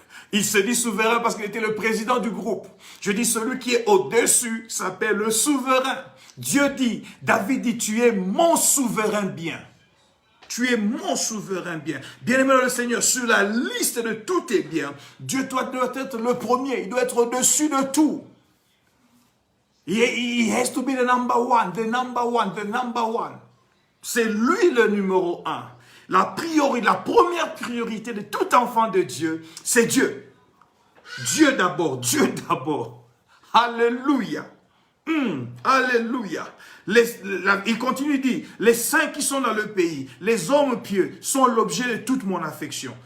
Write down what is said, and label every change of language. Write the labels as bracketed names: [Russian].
[French] Il se dit souverain parce qu'il était le président du groupe. Je dis celui qui est au-dessus s'appelle le souverain. Dieu dit, David dit, tu es mon souverain bien. Tu es mon souverain bien. Bien-aimé dans le Seigneur, sur la liste de tous tes biens, Dieu doit être le premier. Il doit être au-dessus de tout. [English] He has to be the number one, the number one, the number one. [French] C'est lui le numéro un. La première priorité de tout enfant de Dieu, c'est Dieu. Dieu d'abord, Dieu d'abord. Alléluia. Alléluia. Il continue, dit, les saints qui sont dans le pays, les hommes pieux, sont l'objet de toute mon affection.